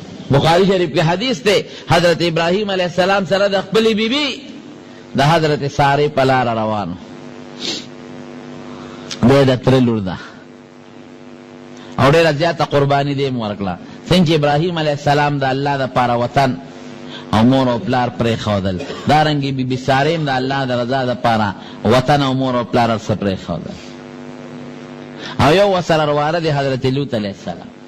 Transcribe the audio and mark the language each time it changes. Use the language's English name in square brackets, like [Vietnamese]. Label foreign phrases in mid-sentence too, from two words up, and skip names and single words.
[Pashto] بخاری شریف کے حدیث تے حضرت ابراہیم علیہ السلام سره د خپل بیبی د حضرت سارے پلار روانو دے د تر لور ده او ډېره زیاته قرباني دې ورکړه څنګه ابراهیم علیه السلام د الله دپاره وطن او مور او پلار پرېښودل دارنګې بیبي سارې هم د الله د رضا دپاره وطن او مور او پلار هر څه پرېښودل او یو ورسره رواره دی حضرت لوط علیه السلام